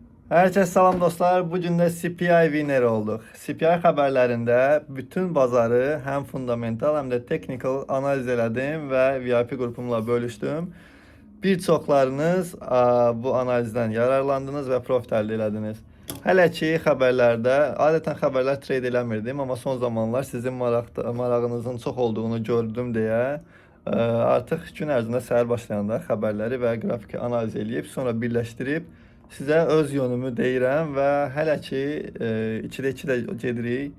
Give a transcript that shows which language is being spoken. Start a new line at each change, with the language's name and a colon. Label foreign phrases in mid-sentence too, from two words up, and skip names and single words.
Turkish: Herkese selam dostlar. Bugün de CPI winner olduk.
Azerbaijani: CPI haberlerinde bütün bazarı hem fundamental hem de technical analiz elədim və VIP qrupumla bölüşdüm. Bir çoxlarınız bu analizdən yararlandınız və profit əldə elədiniz. Hələ ki xəbərlərdə, adətən xəbərlər trade eləmirdim, amma son zamanlar sizin marağınızın çox olduğunu gördüm deyə artıq gün ərzində səhər başlayanda xəbərləri və qrafiki analiz eləyib, sonra birləşdirib sizə öz yönümü deyirəm və hələ ki 2-də 2 də gedirik.